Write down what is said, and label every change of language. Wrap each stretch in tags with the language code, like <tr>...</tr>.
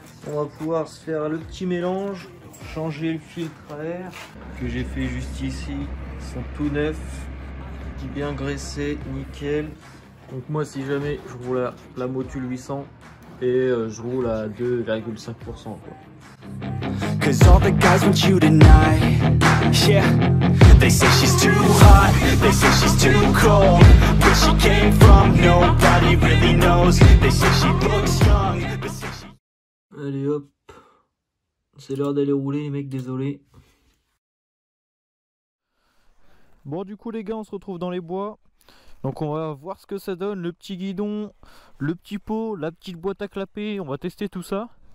<fr>On va pouvoir se faire le petit mélange. Changer le filtre à air que j'ai fait juste ici. Ils sont tout neufs. Bien graissés, nickel. Donc moi si jamais je roule à la Motul 800 et je roule à 2,5% quoi.</fr> <en>Cause all the guys want you tonight. Yeah. They say she's too hot. They say she's too cold. Where she came from, nobody really knows. They say she looks young. But say she...</en> <fr>Allez hop. C'est l'heure d'aller rouler les mecs, désolé. Bon du coup les gars, on se retrouve dans les bois. Donc on va voir ce que ça donne, le petit guidon, le petit pot, la petite boîte à clapper, on va tester tout ça.</fr>